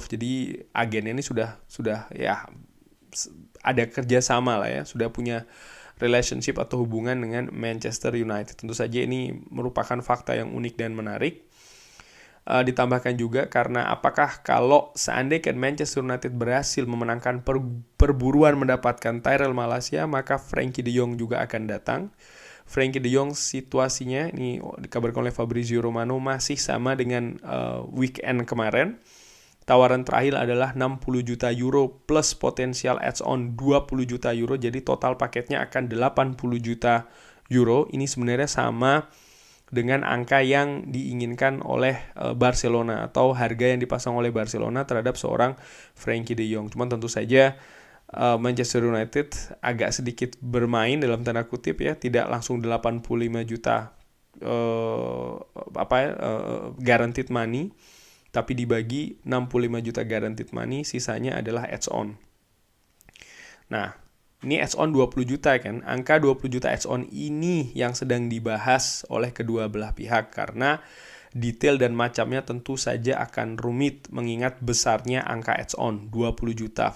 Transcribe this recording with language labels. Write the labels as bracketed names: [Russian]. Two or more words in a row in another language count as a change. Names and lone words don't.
[Indonesian] Jadi agennya ini sudah ya ada kerjasama lah ya, sudah punya relationship atau hubungan dengan Manchester United. Tentu saja ini merupakan fakta yang unik dan menarik. Ditambahkan juga karena apakah kalau seandainya Manchester United berhasil memenangkan perburuan mendapatkan Tyrell Malacia, maka Frenkie de Jong juga akan datang. Frenkie de Jong situasinya ini dikabarkan oleh Fabrizio Romano masih sama dengan weekend kemarin. Tawaran terakhir adalah 60 juta euro plus potensial add-on 20 juta euro. Jadi total paketnya akan 80 juta euro. Ini sebenarnya sama dengan angka yang diinginkan oleh Barcelona atau harga yang dipasang oleh Barcelona terhadap seorang Frenkie de Jong. Cuman tentu saja Manchester United agak sedikit bermain dalam tanda kutip ya, tidak langsung 85 juta [English] guaranteed money, [Indonesian] tapi dibagi 65 juta [English] guaranteed money, [Indonesian] sisanya adalah add-on. Nah, Ini odds on 20 juta kan. Angka 20 juta odds on ini yang sedang dibahas oleh kedua belah pihak karena detail dan macamnya tentu saja akan rumit mengingat besarnya angka odds on 20 juta.